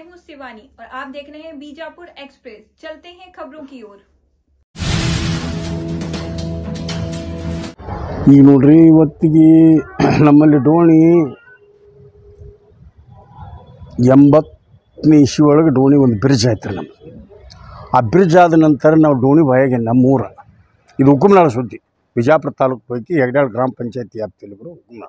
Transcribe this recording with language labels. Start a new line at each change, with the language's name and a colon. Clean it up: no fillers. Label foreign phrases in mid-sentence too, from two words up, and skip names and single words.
Hindi: शिवानी और आप देख रहे हैं बीजापुर एक्सप्रेस। चलते हैं खबरों की ओर।
Kannada: ಈಗ ನೋಡ್ರಿ ಇವತ್ತಿಗೆ ನಮ್ಮಲ್ಲಿ ಡೋಣಿ 80ನೇ ಇಸ್ವಿ ಒಳಗೆ ಡೋಣಿ ಒಂದು ಬ್ರಿಡ್ಜ್ ಆಯ್ತು ನಮ್ದು. ಆ ಬ್ರಿಡ್ಜ್ ಆದ ನಂತರ ನಾವು ಡೋಣಿ ಬಾಯಾಗೆ ನಮ್ಮೂರ ಇದು ಹುಕುಮ್ನಾಳ ಸುದ್ದಿ, ಬಿಜಾಪುರ ತಾಲೂಕು ಪೈಕಿ ಹೆಗ್ಡಾಳ್ ಗ್ರಾಮ ಪಂಚಾಯತಿ ವ್ಯಾಪ್ತಿಯಲ್ಲಿ ಬರೋ ಹುಕುಮ್ನಾಳ.